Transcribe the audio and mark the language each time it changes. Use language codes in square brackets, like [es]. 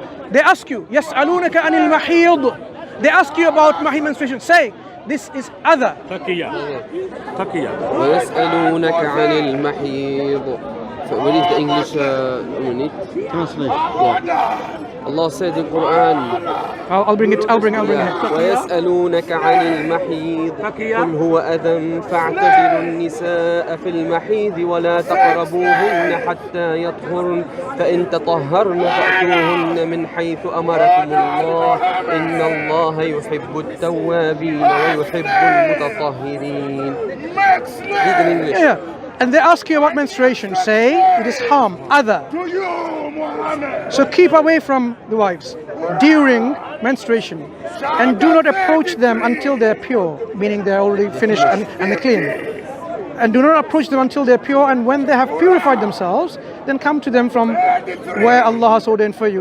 [en] They ask you, [ar] يَسْأَلُونَكَ عَنِ الْمَحِيضِ. [en] They ask you about mahid menstruation. Say, this is other. Takiya. Takiya. [ar] ويسألونك عن المحيض. [en] So what is the English unit? Translation. Allah said in Quran, I'll bring it. [ar] ويسألونك عن المحيض قل هو أذى فاعتزلوا النساء في المحيض ولا تقربوهن حتى يطهرن فإن تطهرن فأتوهن من حيث أمركم الله إن الله يحب التوابين ويحب المتطهرين. [en] Read in English. Yeah. And they ask you about menstruation. Say, it is harm, other. To you, Muhammad. So keep away from the wives during menstruation. And do not approach them until they're pure, meaning they're already finished and they're clean. And do not approach them until they're pure, and when they have purified themselves, then come to them from where Allah has ordained for you.